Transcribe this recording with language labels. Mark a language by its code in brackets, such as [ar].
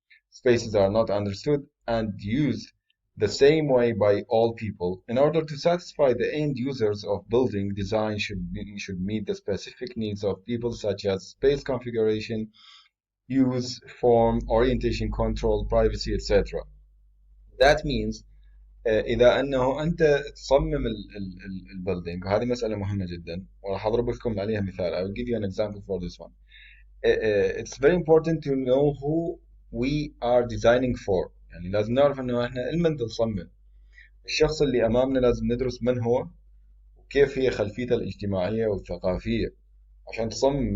[en] Spaces are not understood and used the same way by all people. In order to satisfy the end users of building, design should meet the specific needs of people such as space configuration, use, form, orientation control, privacy, etc. That means [ar] إذا أنه أنت تصمم البيلدينج، وهذه مسألة مهمة جدا وراح أضرب لكم عليها مثال. [en] I will give you an example for this one. It's very important to know who we are designing for. [ar] يعني لازم نعرف انه احنا لمن نصمم. الشخص اللي امامنا لازم ندرس من هو وكيف هي خلفيته الاجتماعية والثقافية عشان تصمم.